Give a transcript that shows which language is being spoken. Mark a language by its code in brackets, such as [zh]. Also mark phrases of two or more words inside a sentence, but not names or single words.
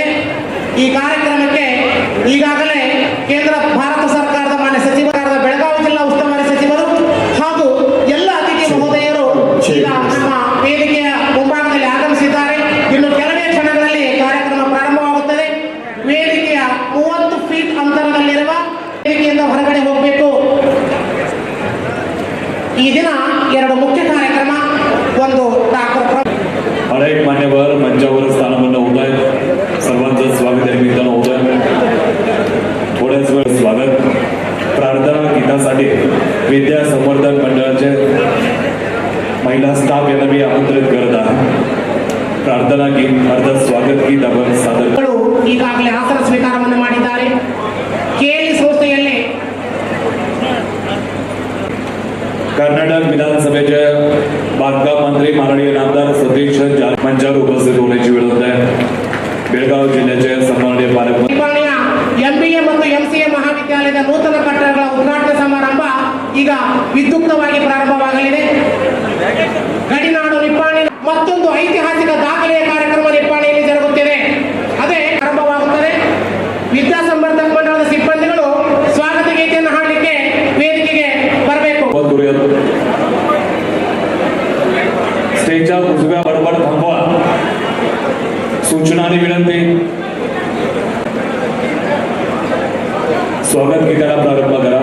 [kn] ಈ ಕಾರ್ಯಕ್ರಮಕ್ಕೆ ಈಗಾಗಲೇ ಕೇಂದ್ರ ಭಾರತ ಸರ್ಕಾರದ ಮಾನ್ಯ ಸಚಿವರಾದ ಬೆಳಗಾವಿ ಜಿಲ್ಲಾ ಉಸ್ತುವಾರಿ ಸಚಿವರು ಹಾಗೂ ಎಲ್ಲ ಅತಿಥಿ ಮಹೋದಯರು ಈಗ ನಮ್ಮ ವೇದಿಕೆಯ ಮುಂಭಾಗದಲ್ಲಿ ಆಗಮಿಸಿದ್ದಾರೆ. ಇನ್ನು ಕೆಲವೇ ಕ್ಷಣಗಳಲ್ಲಿ ಕಾರ್ಯಕ್ರಮ ಪ್ರಾರಂಭವಾಗುತ್ತದೆ. ವೇದಿಕೆಯ 30 ಫೀಟ್ ಅಂತರದಲ್ಲಿರುವ ವೇದಿಕೆಯಿಂದ ಹೊರಗಡೆ ಹೋಗಬೇಕು. ಈ ದಿನ 2 ಮುಖ್ಯ ಕಾರ್ಯಕ್ರಮ. ಒಂದು डॉक्टर [mr] अनेक मान्यवर मंचावर स्थानापन्न होत आहेत. सर्वांचं स्वागत या निमित्तानं होत आहे. थोड्याच वेळ स्वागत प्रार्थना गीतासाठी विद्या संवर्धन मंडळाचे महिला स्टाफ यांना मी आमंत्रित करत आहे. प्रार्थना गीत अर्थात स्वागत गीत आपण सादर [kn] ಈಗಾಗಲೇ ಆಸನ ಸ್ವೀಕಾರವನ್ನು ಮಾಡಿದ್ದಾರೆ. ಕೆಎಲ್ಇ ಸಂಸ್ಥೆಯಲ್ಲಿ [mr] कर्नाटक विधानसभेचे बांधकाम मंत्री माननीय नामदार सतीश जाधव मंचावर उपस्थित होण्याची वेळ होत आहे. बेळगाव जिल्ह्याचे सन्माननीय पालकमंत्री [kn] ನಿಪ್ಪಾಣಿಯ MBA ಮತ್ತು MCA ಮಹಾವಿದ್ಯಾಲಯದ ನೂತನ ಕಟ್ಟಡಗಳ ಉದ್ಘಾಟನಾ ಸಮಾರಂಭ ಈಗ ವಿದ್ಯುಕ್ತವಾಗಿ ಪ್ರಾರಂಭವಾಗಲಿದೆ. ಗಡಿನಾಡು ನಿಪ್ಪಾಣಿ ಮತ್ತೊಂದು ಐತಿಹಾಸಿಕ ದಾಖಲೆಯ ಕಾರ್ಯಕ್ರಮ ನಿಪ್ಪಾಣಿಯಲ್ಲಿ ಜರುಗುತ್ತಿದೆ. ಅದೇ ಆರಂಭವಾಗುತ್ತದೆ. ವಿದ್ಯಾ ಸಂವರ್ಧಕ ಮಂಡಳದ ಸಿಬ್ಬಂದಿಗಳು ಸ್ವಾಗತ ಗೀತೆಯನ್ನು ಹಾಡಲಿಕ್ಕೆ ವೇದಿಕೆಗೆ ಬರಬೇಕು. [mr] स्टेजच्या उजव्या बडबड थांबवा. सूचना आणि विनंती. स्वागत गीताला प्रारंभ